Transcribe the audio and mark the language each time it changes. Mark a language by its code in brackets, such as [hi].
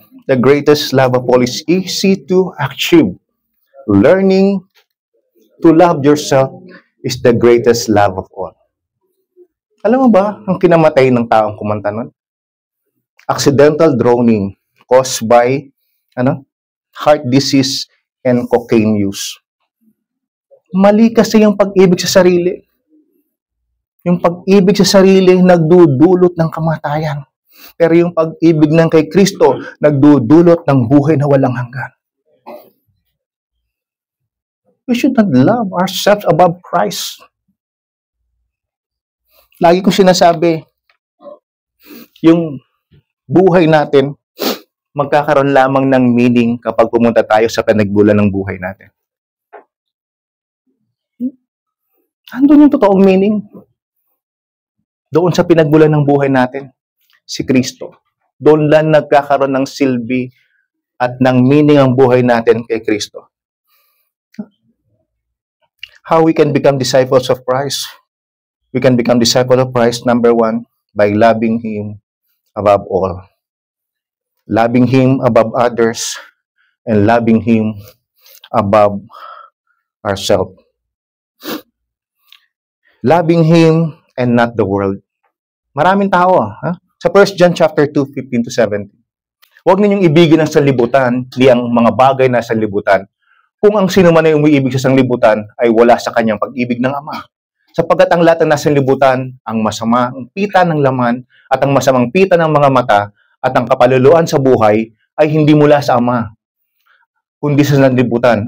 [en] The greatest love of all is easy to achieve. Learning to love yourself is the greatest love of all. [tl] Alam mo ba ang kinamatay ng taong kumanta nun? [en] Accidental drowning caused by heart disease and cocaine use. [tl] Mali kasi yung pag-ibig sa sarili. Yung pag-ibig sa sarili nagdudulot ng kamatayan. Pero yung pag-ibig ng kay Kristo nagdudulot ng buhay na walang hanggan. [en] We should not love ourselves above Christ. [tl] Lagi ko sinasabi, yung buhay natin, magkakaroon lamang ng meaning kapag pumunta tayo sa pinagmulan ng buhay natin. Andun yung totoong meaning. Doon sa pinagmulan ng buhay natin, si Kristo. Doon lang nagkakaroon ng silbi at ng meaning ang buhay natin kay Kristo. [en] How we can become disciples of Christ? We can become disciples of Christ, number one, by loving Him above all. Loving Him above others and loving Him above ourselves. Loving Him and not the world. [tl] Maraming tao, Sa 1 John chapter 2, 15-17. Huwag ninyong ibigin ang sanlibutan, di ang mga bagay na sanlibutan. Kung ang sino man ay umiibig sa sanlibutan, ay wala sa kanyang pag-ibig ng Ama. Sapagkat ang lahat ng nasa sanlibutan, ang masamang pita ng laman, at ang masamang pita ng mga mata, at ang kapaluluan sa buhay, ay hindi mula sa Ama, kundi sa sanlibutan.